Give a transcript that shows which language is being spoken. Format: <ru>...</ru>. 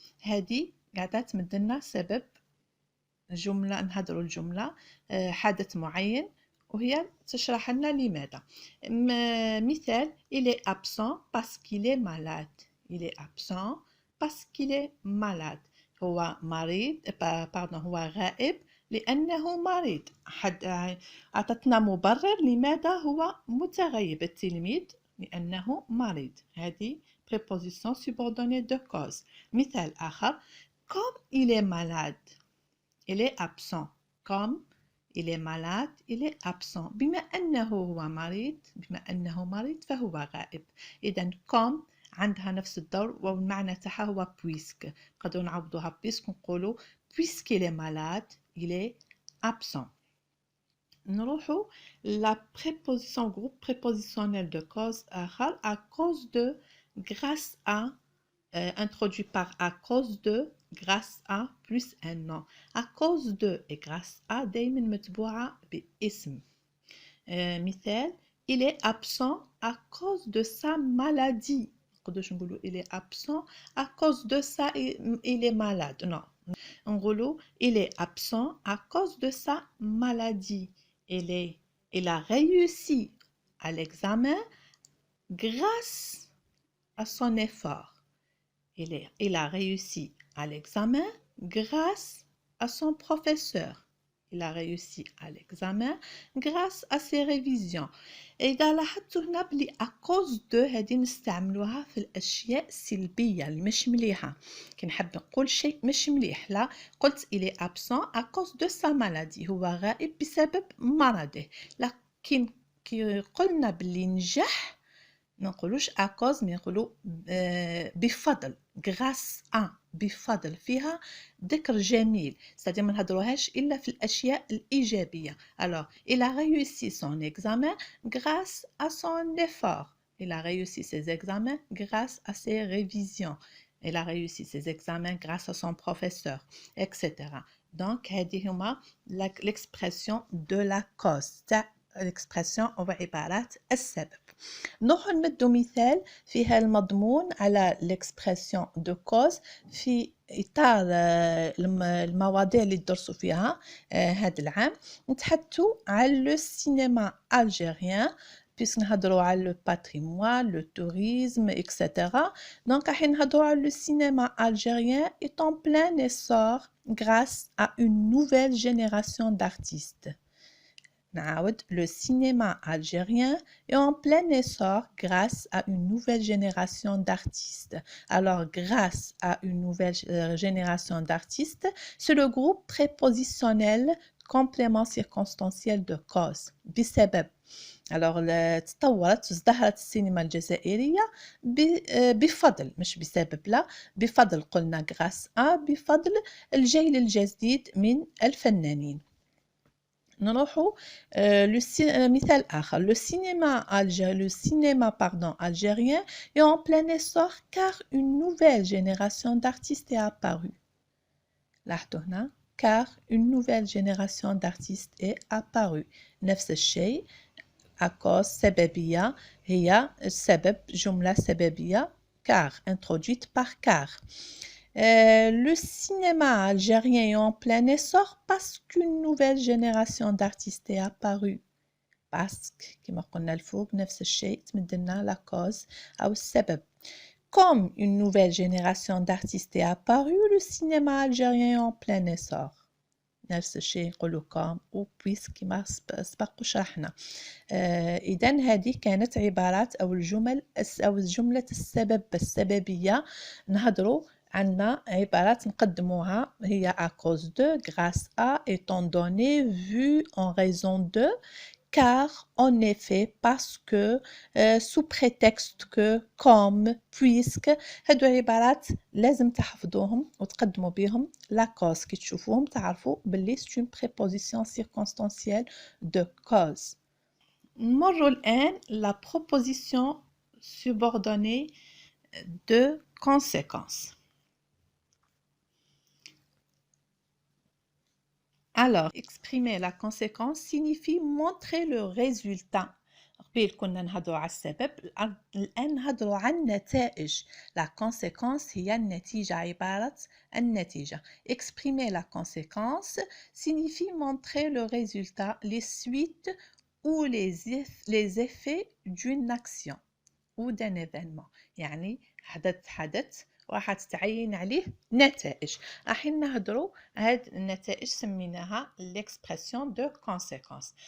<ar>هذه قاعدة تمدلنا سبب جملة، نهضروا الجملة حدث معين وهي تشرح لنا لماذا. مثال:</ar> <fr>il est absent parce qu'il est malade. il est absent parce qu'il est malade.</fr> <ar>هو مريض، هو غائب لأنه مريض. أعطتنا مبرر لماذا هو متغيب التلميذ، لأنه مريض. هذه</ar> <fr>préposition subordonnée de cause.</fr> <ar>مثال آخر:</ar> <fr>comme il est malade, il est absent. comme il est malade, il est absent.</fr> <ar>بما أنه هو مريض فهو غائب. إذن</ar> <fr>comme</fr> <ar>عندها نفس الدور والمعنى تاعها هو puisque. نقدروا نعوضوها</ar> <fr>puisque</fr> <ar>نقولوا</ar> <fr>puisqu'il est malade, il est absent. نروحوا la préposition groupe prépositionnel de cause آخر à cause de, grâce à, introduit par à cause de, grâce à plus un nom. à cause de et grâce à</fr> <ar>دايما متبوعة باسم. مثال:</ar> <fr>il est absent à cause de sa maladie.</fr> <ar>نقدروش نقولوا</ar> <fr>il est absent à cause de ça il est malade. non.</fr> <ar>نقولوا</ar> <fr>il est absent à cause de sa maladie. il a réussi à l'examen grâce à son effort. il a réussi à l'examen grâce à son professeur. il a réussi à l'examen grâce à ses révisions.</fr> <ar>إذا لاحظتوا هنا بلي</ar> <fr>à cause de</fr> <ar>هذه نستعملوها في الأشياء السلبية اللي مش مليحة. كي نحب نقول شيء مش مليح لا قلت</ar> <fr>il est absent à cause de sa maladie.</fr> <ar>هو غائب بسبب مرضه. لكن كي قلنا بلي نجح ما نقولوش</ar> <fr>à cause mais</fr> <ar>نقولوا بفضل</ar> <fr>grâce à</fr> <ar>بفضل فيها ذكر جميل</ar> <fr>c'est-à-dire</fr> <ar>ما نهضروهاش إلا في الأشياء الإيجابية.</ar> <fr>Alors il a réussi son examen grâce à son effort. Il a réussi ses examens grâce à ses révisions. Il a réussi ses examens grâce à son professeur, etc. Donc</fr> <ar>هذه هما</ar> <fr>l'expression de la cause</fr> <ar>تاع l'expression هو عبارات السبب. نروح نمدو مثال فيها المضمون على</ar> <fr>l'expression de cause</fr> <ar>في إطار المواضيع اللي درسوا فيها هذا العام. نتحدثوا على</ar> <fr>le cinéma algérien puisque</fr> <ar>نهضروا على</ar> <fr>le patrimoine, le tourisme, etc. Donc</fr> <ar>راح نهضروا على</ar> <fr>le cinéma algérien est en plein essor grâce à une nouvelle génération d'artistes. Le cinéma algérien est en plein essor grâce à une nouvelle génération d'artistes. Alors, grâce à une nouvelle génération d'artistes, c'est le groupe prépositionnel complément circonstanciel de cause.</fr> <ar>بسبب.</ar> <fr>Alors,</fr> <ar>تطورت ازدهرت السينما الجزائرية بفضل مش بسبب لا بفضل قلنا</ar> <fr>grâce à</fr> <ar>بفضل الجيل الجديد من الفنانين. نروحوا مثال آخر.</ar> <fr>Le cinéma algérien est en plein essor car une nouvelle génération d'artistes est apparue.</fr> <ar>لاحظوا هنا</ar> <fr>car une nouvelle génération d'artistes est apparue.</fr> <ar>نفس الشيء à cause سببية هي السبب جملة سببية</ar> <fr>car introduite par car. Le cinéma algérien est en plein essor parce qu'une nouvelle génération d'artistes est apparue. Parce que</fr> <ar>كما قلنا الفوق نفس الشيء تمد لنا</ar> <fr>la cause</fr> <ar>أو السبب.</ar> <fr>Comme une nouvelle génération d'artistes est apparue, le cinéma algérien est en plein essor.</fr> <ar>نفس الشيء نقولوا</ar> <fr>comme ou puisque</fr> <ar>كما سبق وشرحنا. إذن هذه كانت عبارات أو الجمل أو جملة السبب السببية. نهضروا عندنا عبارات نقدموها هي</ar> <fr>à cause de, grâce à, étant donné, vu, en raison de, car, en effet, parce que, sous prétexte que, comme, puisque.</fr> <ar>هادو عبارات لازم تحفظوهم وتقدموا بهم</ar> <fr>la cause.</fr> <ar>كي تشوفوهم تعرفوا باللي</ar> <fr>c'est une préposition circonstancielle de cause.</fr> <ar>نمروا الآن</ar> <fr>la proposition subordonnée de conséquence. Alors, exprimer la conséquence signifie montrer le résultat.</fr> <ar>قبل كنا نهضروا على السبب الآن نهضروا على النتائج.</ar> <fr>La conséquence</fr> <ar>هي النتيجة عبارة النتيجة.</ar> <fr>Exprimer la conséquence signifie montrer le résultat, les suites ou les effets d'une action ou d'un événement.</fr> <ar>يعني حدث راح تتعين عليه نتائج. راح نهضروا هاد النتائج سميناها</ar> <fr>l'expression de conséquence.</fr>